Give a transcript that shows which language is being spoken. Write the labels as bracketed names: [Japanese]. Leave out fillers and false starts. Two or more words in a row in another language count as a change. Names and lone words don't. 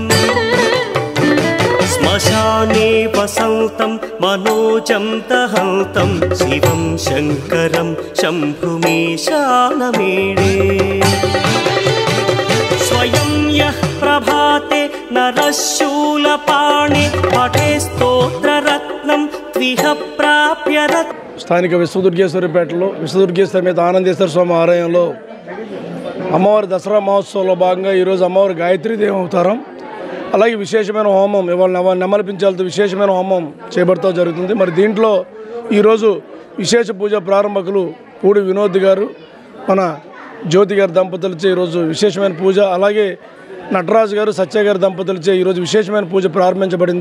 [Sanskrit] श्मशाने वसन्तं मनोजं दहन्तं शिवं शङ्करं शम्भुमीशानमीडे स्वयं यः प्रभाते नरशूलपाणे पठे स्तोत्ररत्नं त्विह प्राप्य [Telugu] స్థానిక విశ్వదుర్గేశ్వరిపేటలో విశ్వదుర్గేశ్వర సమేత ఆనందేశ్వర స్వామి ఆలయంలో అమ్మవారి దసరా మహోత్సవంలో భాగంగా ఈరోజు అమ్మవారి గాయత్రీదేవి అవతారం అలాగే విశేషమైన హోమం ఇవాళ నెమలిపించాలతో విశేషమైన హోమం చేపడుతూ జరుగుతుంది. మరి దీంట్లో ఈరోజు విశేష పూజ ప్రారంభకులు పూడి వినోద్ గారు మన జ్యోతి గారి దంపతులచే ఈరోజు విశేషమైన పూజ, అలాగే నటరాజు గారు సత్య గారి దంపతులచే ఈరోజు విశేషమైన పూజ ప్రారంభించబడింది.